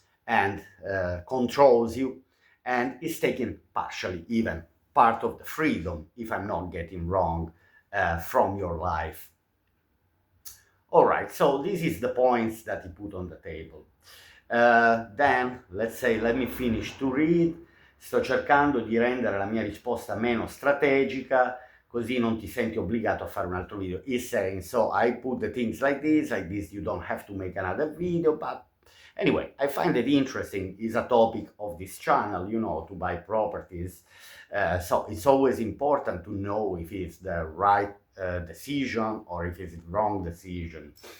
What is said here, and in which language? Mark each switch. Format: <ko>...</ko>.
<en>and controls you, and is taking partially even part of the freedom, if I'm not getting wrong, from your life. All right, so this is the points that he put on the table. Then, let's say, let me finish to read.</en> <it>Sto cercando di rendere la mia risposta meno strategica, così non ti senti obbligato a fare un altro video.</it> <en>He's saying, so I put the things like this, you don't have to make another video, but anyway, I find it interesting. It's a topic of this channel, you know, to buy properties. So it's always important to know if it's the right decision or if it's the wrong decision.</en>